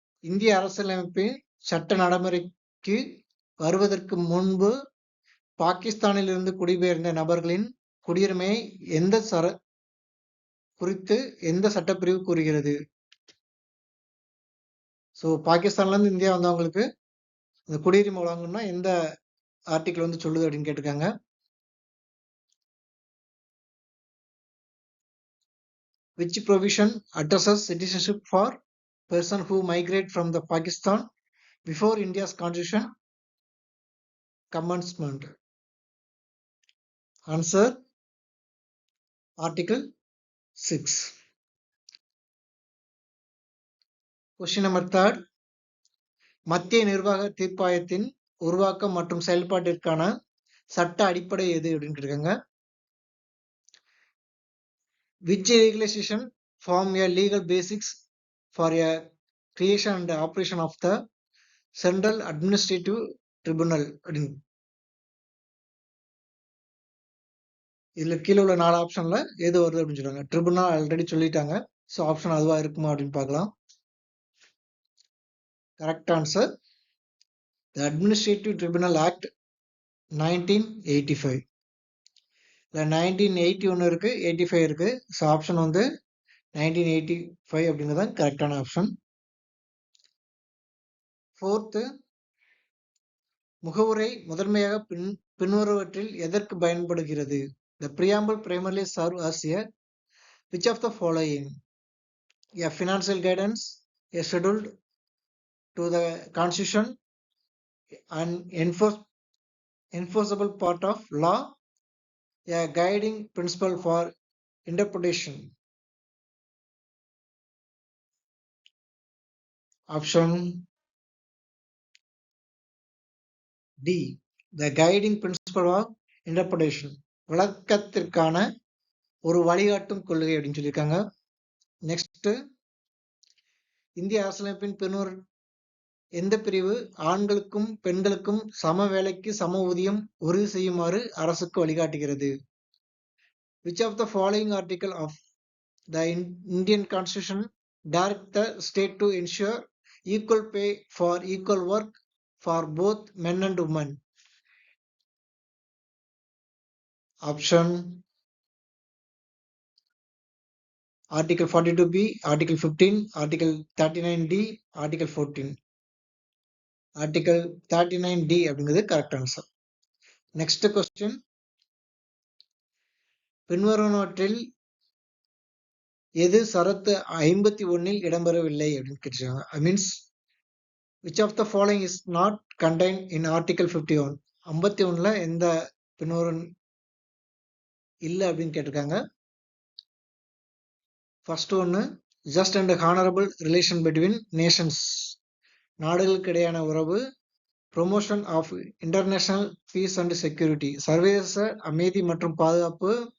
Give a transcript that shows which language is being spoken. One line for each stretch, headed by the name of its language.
Tamil: இந்திய அரசியலமைப்பின் சட்ட நடைமுறைக்கு வருவதற்கு முன்பு பாகிஸ்தானில் இருந்து குடிபெயர்ந்த நபர்களின் குடியுரிமையை குறித்து எந்த சட்டப்பிரிவு கூறுகிறது? ஸோ பாகிஸ்தான்ல இருந்து இந்தியா வந்தவங்களுக்கு இந்த குடியுரிமை வழங்கணும்னா எந்த ஆர்டிகல் சொல்லுது அப்படின்னு கேட்டிருக்காங்க.
English: Which provision addresses citizenship for person who migrate from the Pakistan before India's constitution commencement? Answer Article 6. Question number 3.
Tamil: மத்திய நிர்வாக தீர்ப்பாயத்தின் உருவாக்கம் மற்றும் செயல்பாட்டிற்கான சட்ட அடிப்படை எது அப்படின்னு கேட்டிருக்காங்க.
English: Which regulation form a legal basics for a creation and operation of the Central Administrative Tribunal?
Tamil: இதுல கீழே உள்ள 4 ஆப்ஷன்ல எது வருது அப்படின்னு சொல்றாங்க. ட்ரிபுனல் ஆல்ரெடி சொல்லிட்டாங்க. ஸோ ஆப்ஷன் அதுவா இருக்குமா அப்படின்னு பார்க்கலாம்.
English: Correct answer the administrative tribunal act 1985.
Tamil: இல்லை 1981 இருக்கு, 85 இருக்கு. ஸோ ஆப்ஷன் 1985 அப்படிங்கிறது தான் கரெக்டான ஆப்ஷன். 4th, முகவுரை முதன்மையாக பின்வருவற்றில் எதற்கு பயன்படுகிறது?
English: The preamble primarily serve as which of the following? A financial guidance, a schedule to the constitution, an enforceable part of law, a guiding principle for interpretation. Option D, the guiding principle of interpretation.
Tamil: விளக்கத்திற்கான ஒரு வழிகாட்டும் கொள்கை அப்படின்னு சொல்லியிருக்காங்க. Next, இந்திய அரசியலமைப்பின் பின்வரும் எந்த பிரிவு ஆண்களுக்கும் பெண்களுக்கும் சம வேலைக்கு சம ஊதியம் உறுதி செய்யுமாறு அரசுக்கு வழிகாட்டுகிறது?
English: Which of the following article of the Indian Constitution direct the state to ensure equal pay for equal work for both men and women? Option Article 42B, Article 15, Article 39D, Article 14. Article 39D அப்படிங்கிறது correct answer. Next question.
Tamil: பின்வருவனவற்றில் எது சரத்து 51 இடம்பெறவில்லை அப்படின்னு கேட்டிருக்காங்க.
English: Means which of the following is not contained in Article 51?
Tamil: 51ல எந்த பின்வரும் இல்லை அப்படின்னு கேட்டிருக்காங்க.
English: first ஒன்று, just and honourable relation between nations,
Tamil: நாடுகளுக்கு இடையான உறவு,
English: promotion of international peace and security,
Tamil: சர்வதேச அமைதி மற்றும் பாதுகாப்பு,